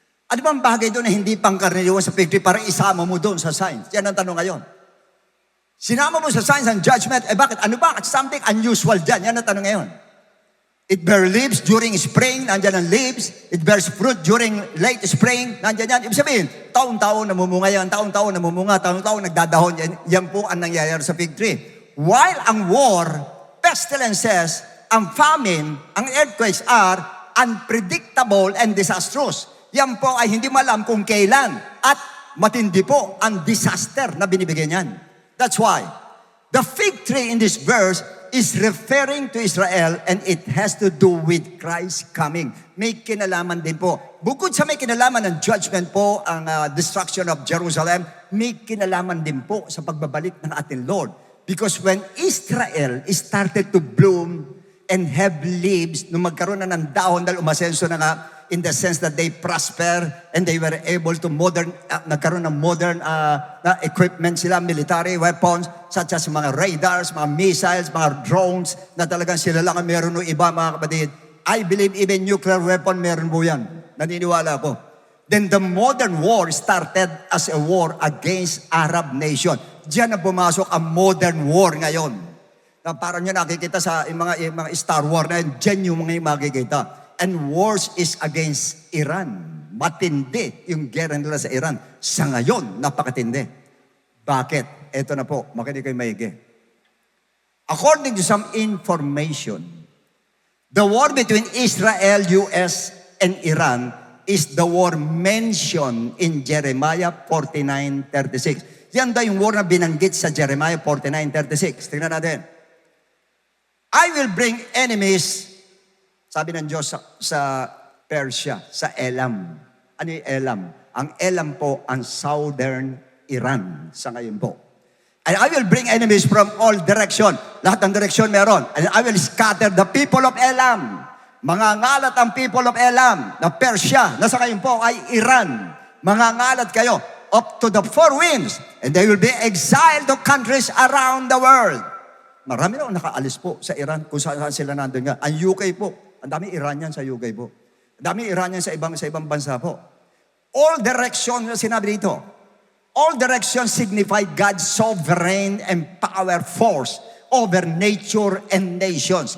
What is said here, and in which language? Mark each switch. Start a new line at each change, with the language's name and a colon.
Filipino: Ano bang bagay doon na hindi pangkaraniwan sa fig tree para isama mo doon sa signs? Yan ang tanong ngayon. Sinama mo sa signs and judgment, bakit? Ano ba?
English: Something unusual
Filipino: dyan. Yan ang tanong ngayon.
English: It bears leaves during spring,
Filipino: nandyan ang leaves.
English: It bears fruit during late spring,
Filipino: nandyan yan. Ibig sabihin, taon-taon namumunga yan, taon-taon namumunga, taon-taon nagdadahon yan. Yan po ang nangyayari sa fig tree.
English: While ang war, pestilences, ang famine, ang earthquakes are unpredictable and disastrous.
Filipino: Yan po ay hindi malam kung kailan at matindi po ang disaster na binibigyan niyan.
English: That's why the fig tree in this verse is referring to Israel and it has to do with Christ coming.
Filipino: May kinalaman din po. Bukod sa may kinalaman ng judgment po, ang destruction of Jerusalem, may kinalaman din po sa pagbabalik ng ating Lord.
English: Because when Israel started to bloom and have leaves,
Filipino: nung magkaroon na ng dahon dahil umasenso na nga,
English: in the sense that they prosper and they were able to
Filipino: nagkaroon ng modern equipment sila,
English: military weapons, such as mga radars, mga missiles, mga drones,
Filipino: na talagang sila lang ang meron ng iba, mga kapatid.
English: I believe even nuclear weapon
Filipino: meron po yan. Naniniwala po.
English: Then the modern war started as a war against Arab nation.
Filipino: Diyan na pumasok ang modern war ngayon. Na parang nyo nakikita sa mga Star Wars na yun, dyan yung mga makikita.
English: And wars is against Iran.
Filipino: Matindi yung gera nila sa Iran. Sa ngayon, napakatindi. Bakit? Ito na po, makinig kayo maigi.
English: According to some information, the war between Israel, US, and Iran is the war mentioned in Jeremiah 49:36.
Filipino: Yan daw yung war na binanggit sa Jeremiah 49:36. Tingnan natin.
English: I will bring enemies,
Filipino: sabi ng Diyos sa Persia, sa Elam. Ano yung Elam? Ang Elam po, ang southern Iran sa ngayon po.
English: And I will bring enemies from all direction.
Filipino: Lahat ng direksyon meron.
English: And I will scatter the people of Elam.
Filipino: Mangangalat ang people of Elam, na Persia, na sa ngayon po ay Iran. Mangangalat kayo up to the four winds.
English: And they will be exiled to countries around the world.
Filipino: Marami na nakaalis po sa Iran kung saan sila nandun nga. Ang UK po, ang dami Iranian sa UK po. Ang dami Iranian sa ibang bansa po.
English: All direction na sinabi dito. All direction signify God's sovereign and power force over nature and nations.